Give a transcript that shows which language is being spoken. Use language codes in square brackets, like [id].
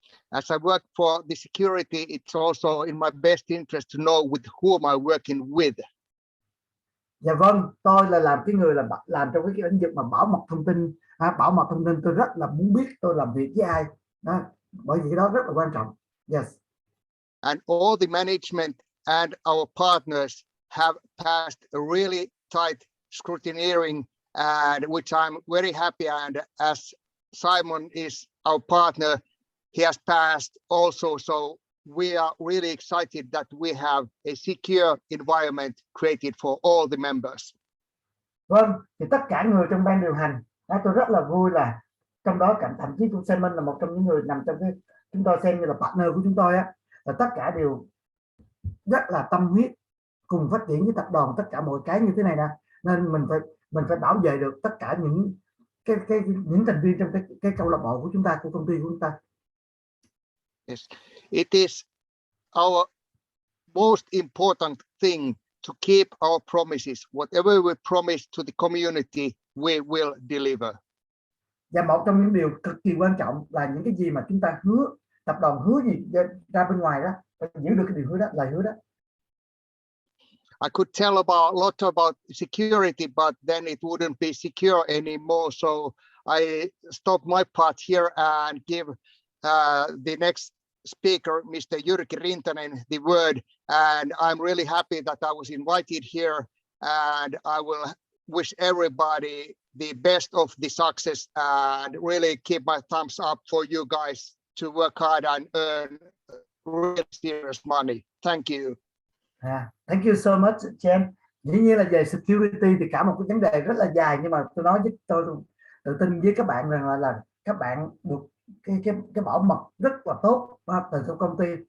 [en] As I work for the security, it's also in my best interest to know with whom I'm working with. [vi] Dạ vâng, tôi là làm cái người là làm trong cái lĩnh vực mà bảo mật thông tin. Bảo mật thông tin tôi rất là muốn biết tôi làm việc với ai. Đó, bởi vì cái đó rất là quan trọng. [en] Yes. And all the management and our partners have passed a really tight scrutineering, and which I'm very happy. And as Simon is our partner, he has passed also. So we are really excited that we have a secure environment created for all the members. [vi] Vâng, thì tất cả người trong ban điều hành, tôi rất là vui là trong đó thậm chí cũng Simon là một trong những người nằm trong cái chúng tôi xem như là partner của chúng tôi á, là tất cả đều rất là tâm huyết cùng phát triển với tập đoàn tất cả mọi cái như thế này nè, nên mình phải bảo vệ được tất cả những thành viên trong cái câu lạc bộ của chúng ta, của công ty của chúng ta. [en] Yes, it is our most important thing to keep our promises. Whatever we promise to the community, we will deliver. [vi] Và một trong những điều cực kỳ quan trọng là những cái gì mà chúng ta hứa, tập đoàn hứa gì ra bên ngoài đó, phải giữ được cái điều hứa đó, lời hứa đó. [en] I could tell a lot about security, but then it wouldn't be secure anymore. So I stop my part here and give the next speaker, Mr. Jyrki Rintanen, the word. And I'm really happy that I was invited here, and I will wish everybody the best of the success and really keep my thumbs up for you guys to work hard and earn real serious money. Thank you. Thank you so much, Chen. [vi] Dĩ nhiên là về security thì cả một cái vấn đề rất là dài, nhưng mà tôi nói với tôi tự tin với các bạn rằng là các bạn được cái bảo mật rất là tốt từ trong công ty.